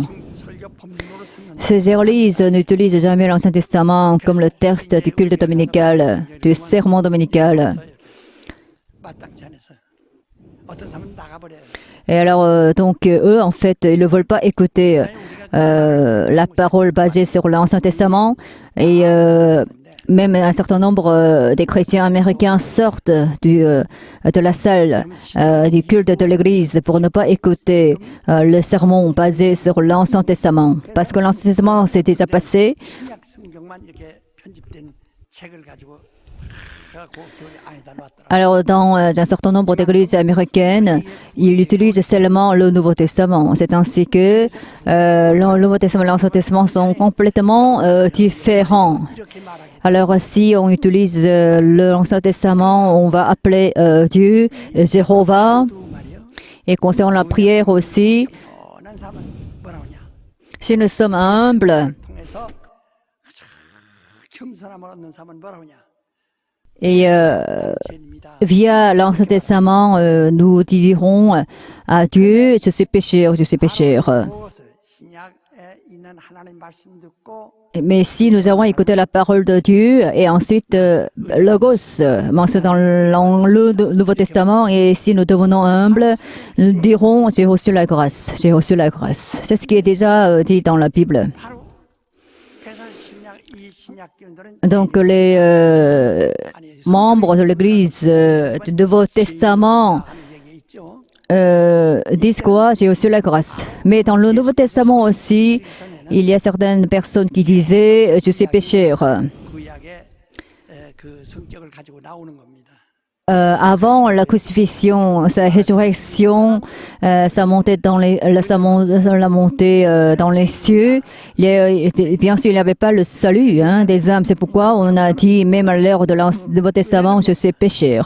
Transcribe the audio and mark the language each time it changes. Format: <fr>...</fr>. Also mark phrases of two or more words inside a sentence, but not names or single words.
<ko>설교 법률로 삼는</ko> <fr>Ces églises n'utilisent jamais l'Ancien Testament comme le texte du culte dominical, du sermon dominical.</fr> <ko>마땅치 않아서 어떤 사람은 나가버려요.</ko> <fr>Et alors, eux, en fait, ils ne veulent pas écouter la parole basée sur l'Ancien Testament. Et même un certain nombre des chrétiens américains sortent de la salle du culte de l'Église pour ne pas écouter le sermon basé sur l'Ancien Testament. Parce que l'Ancien Testament s'est déjà passé.</fr> <ko>신약 성경만 이렇게 편집된 책을 가지고 해갖고 교회 안에다 놨더라.</ko> <fr>Alors, dans un certain nombre d'églises américaines, ils utilisent seulement le Nouveau Testament. C'est ainsi que le Nouveau Testament et l'Ancien Testament sont complètement différents.</fr> <ko>이렇게 말하게</ko> <fr>Alors, si on utilise l'Ancien Testament, on va appeler Dieu Jéhovah.</fr> <ko>또 말이요.</ko> <fr>Et concernant la prière aussi,</fr> <ko>선한 사람은 뭐라 하냐.</ko> <fr>si nous sommes humbles</fr> <ko>통해서 겸손함을 얻는 사람은 뭐라 하냐.</ko> <fr>et</fr> <ko>죄입니다.</ko> <fr>via l'Ancien Testament, nous dirons à Dieu, je suis pécheur, je suis pécheur.</fr> <ko>그것을 신약에 있는 하나님 말씀 듣고</ko> <fr>Mais si nous avons écouté la parole de Dieu et ensuite Logos, mentionné dans le Nouveau Testament, et si nous devenons humbles, nous dirons j'ai reçu la grâce, j'ai reçu la grâce. C'est ce qui est déjà dit dans la Bible.</fr> <ko>바로 그래서 이 신약교인들은</ko> <fr>Donc les membres de l'Église du Nouveau Testament</fr> <ko>하는 얘기 있죠.</ko> <fr>disent quoi? J'ai reçu la grâce. Mais dans le Nouveau Testament aussi, il y a certaines personnes qui disaient je suis pécheur.</fr> <ko>구약의 그 성격을 가지고 나오는 겁니다.</ko> <fr>Avant la crucifixion, sa résurrection, sa montée dans la montée dans les cieux. Bien sûr, il n'y avait pas le salut des âmes. C'est pourquoi on a dit, même à l'heure de Nouveau Testament, je suis pécheur.</fr>